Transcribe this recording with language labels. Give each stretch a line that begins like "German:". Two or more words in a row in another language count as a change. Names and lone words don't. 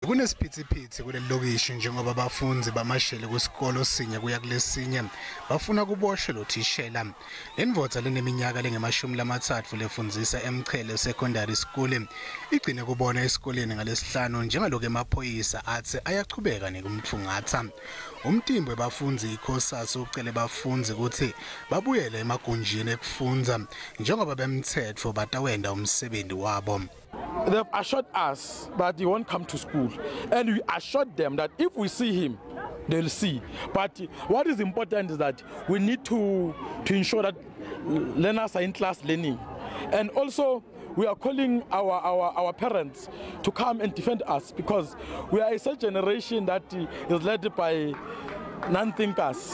Swati: Kunesiphithiphithi kuleli lokishi njengoba bafundzi bamashele kusikolo sinye kuya kulesinye bafuna kuboshwe lothishela. Lendvodza leneminyaka lengama-30 lefundzisa eMchele Secondary School igcine kubona esikoleni ngelesihlanu njengaloko emaphoyisa athi ayachubeka nekumthungatha. Umtimbo webafundzi ikhosasi ucele bafundzi ukuthi babuyele emagunjini ekufundza njengoba bemthetho batawenda umsebenzi wabo.
English: They've assured us that he won't come to school, and we assured them that if we see him, they'll see. But what is important is that we need to ensure that learners are in class learning, and also we are calling our parents to come and defend us, because we are a such generation that is led by non-thinkers.